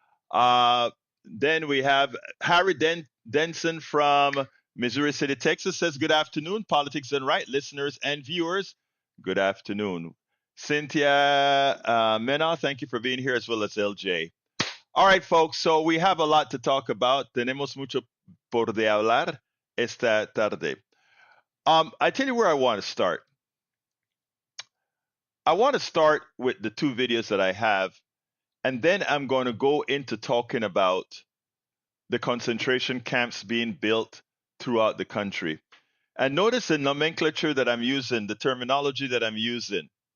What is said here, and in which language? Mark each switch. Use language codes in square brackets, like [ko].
[en] Uh, then we have Harry Denson from Missouri City, Texas says, good afternoon, Politics and Right, listeners and viewers. Good afternoon. Cynthia Mena, thank you for being here, as well as LJ. All right, folks, so we have a lot to talk about. [es] Tenemos mucho por de hablar esta tarde. [en] I tell you where I want to start. I want to start with the two videos that I have, and then I'm going to go into talking about the concentration camps being built throughout the country. And notice the nomenclature that I'm using, the terminology that I'm using.